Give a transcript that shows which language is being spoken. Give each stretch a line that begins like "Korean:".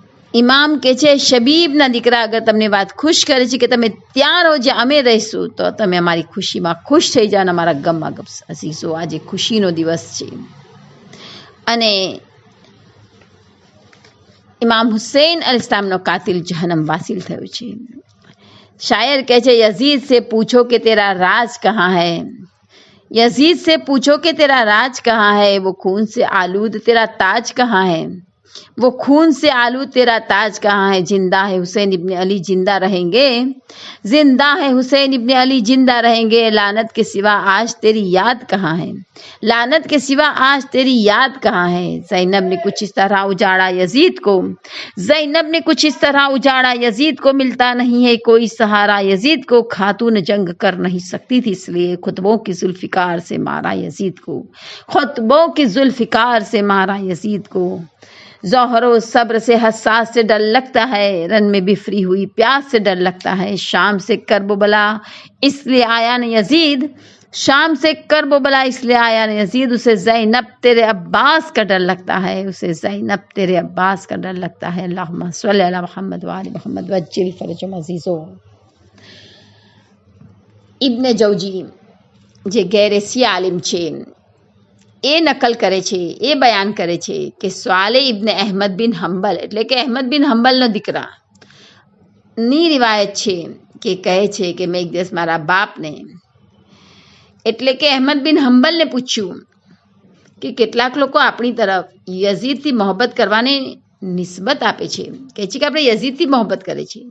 Gujarati: ઇમામ કે છે, શબીબના દીકરા અગર તમને વાત ખુશ કરે છે કે તમે ત્યાં રહો જે અમે રહીશું તો તમે અમારી ખુશીમાં ખુશ થઈ જાઓ અને અમારા ગમમાં ગમ. અઝીઝો, આજે ખુશીનો દિવસ છે અને ઇમામ હુસૈન અલૈહિસ્સલામનો કાતિલ જહન્નમ વાસિલ થયો છે. શાયર કહે છે,
Hindi: यजीद से पूछो कि तेरा राज कहाँ है, यजीद से पूछो कि तेरा राज कहाँ है, वो खून से आलूद तेरा ताज कहाँ है, वो खून से आलूद तेरा ताज कहाँ है. जिंदा है हुसैन इब्न अली जिंदा रहेंगे, जिंदा है हुसैन इब्न अली जिंदा रहेंगे. लानत के सिवा आज तेरी याद कहाँ है, लानत के सिवा आज तेरी याद कहाँ है. ज़ैनब ने कुछ इस तरह उजाड़ा यजीद को, ज़ैनब ने कुछ इस तरह उजाड़ा यजीद को. मिलता नहीं है कोई सहारा यजीद को, खातून जंग कर नहीं सकती थी इसलिए खुतबों की जुल्फ़िकार से मारा यजीद को, खुतबों की जुल्फ़िकार से मारा यजीद को. ज़ोहरो सब्र से हसास से डर लगता है, रन में बिफरी हुई प्यास से डर लगता है. शाम से करबला इसलिए आया न यजीद, शाम से करबला इसलिए आया न यजीद. उसे ज़ैनब तेरे अब्बास का डर लगता है, उसे ज़ैनब तेरे अब्बास का डर लगता है. अल्लाहुम्मा सल्लि अला मुहम्मद व आलि मुहम्मद व अज्जिल फ़रजहुम.
Gujarati: अज़ीज़ो, ઇબ્ન જૌજી જે ગેરેસી આલિમ છે એ નકલ કરે છે, એ બયાન કરે છે કે સ્વાલે ઇબ્ન અહેમદ બિન હંબલ એટલે કે અહેમદ બિન હંબલનો દીકરાની રિવાયત છે કે કહે છે કે મેં એક દિવસ મારા બાપને એટલે કે અહેમદ બિન હંબલને પૂછ્યું કે કેટલાક લોકો આપણી તરફ યઝીદથી મોહબ્બત કરવાની નિસ્બત આપે છે, કહે છે કે આપણે યઝીદથી મોહબ્બત કરે છે.